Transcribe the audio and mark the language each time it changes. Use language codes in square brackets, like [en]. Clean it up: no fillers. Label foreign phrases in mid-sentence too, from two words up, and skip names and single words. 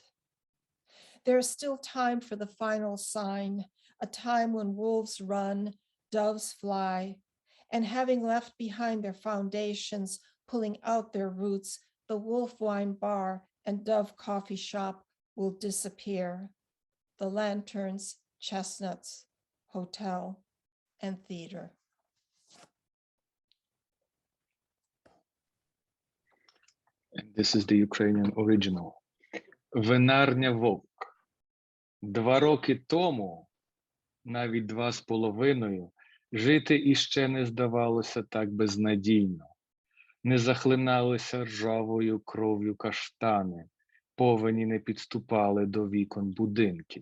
[en] There's still time for the final sign, a time when wolves run, doves fly, and having left behind their foundations, pulling out their roots, the Wolf Wine Bar and Dove Coffee Shop will disappear. The lanterns, chestnuts, hotel, and theater. And this is the Ukrainian original. [uk] Винарня вовк. 2 роки тому, навіть 2,5, жити іще не здавалося так безнадійно. Не захлиналися ржавою кров'ю каштани, повені не підступали до вікон будинків.